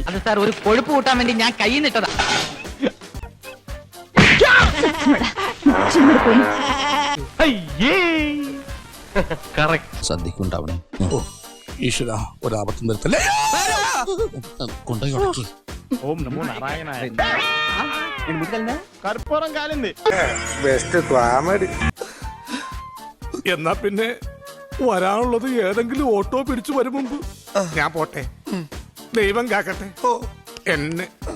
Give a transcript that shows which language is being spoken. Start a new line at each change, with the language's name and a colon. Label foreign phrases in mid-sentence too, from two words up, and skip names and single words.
Malayalam: അത് സാർ ഒരു കൊഴുപ്പ് കൂട്ടാൻ വേണ്ടി ഞാൻ കൈ നിട്ടതാ.
Telugu: చిమ్మిడిపోయి.
Malayalam: ശ്രദ്ധിക്കുണ്ടാവണേ. ഈശ്വര, ഒരാപത്തും വരുത്തല്ലേ. കൊണ്ടുപോയി ഉടക്കി.
Telugu: ఓం నమో నారాయణాయ. నేను ముందుకెళ్ళినా కర్పూరం కాలింది.
English: best comedy.
Malayalam: എന്നാ പിന്നെ വരാനുള്ളത് ഏതെങ്കിലും ഓട്ടോ പിടിച്ചു വരും മുമ്പ് ഞാൻ പോട്ടെ. ദൈവം കാക്കട്ടെ എന്നെ.